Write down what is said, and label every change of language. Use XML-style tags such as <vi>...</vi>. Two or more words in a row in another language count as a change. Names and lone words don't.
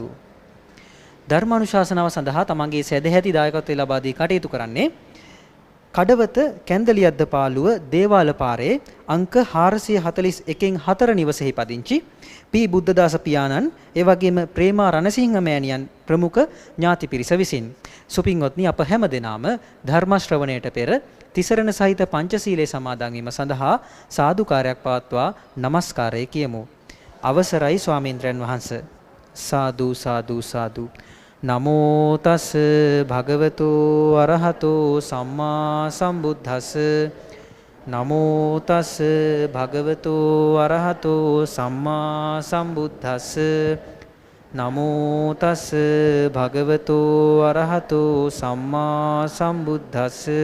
<si>ධර්මානුශාසනාව සඳහා තමන්ගේ සදැහැති දායකත්වය ලබා දී කටයුතු කරන්නේ කඩවත කැන්දලියද්ද පාළුව දේවාල පාරේ අංක 441න් 4 නිවසෙහි පදිංචි පී බුද්ධදාස පියාණන් ඒ වගේම ප්‍රේමා රණසිංහ මෑණියන් ප්‍රමුඛ ඥාති පිරිස විසින් සුපින්වත්නි අප හැම දෙනාම ධර්ම ශ්‍රවණයට පෙර තිසරණ සහිත පංචශීලයේ සමාදන් වීම සඳහා සාදුකාරයක් පවත්වා নমස්කාරය කියමු. අවසරයි ස්වාමීන්ද්‍රයන් වහන්සේ. සාදු සාදු සාදු.</si> <pi>නමෝ තස් භගවතු අරහතෝ සම්මා සම්බුද්දස්ස. නමෝ තස් භගවතු අරහතෝ සම්මා සම්බුද්දස්ස. නමෝ තස් භගවතු අරහතෝ සම්මා සම්බුද්දස්ස.</pi>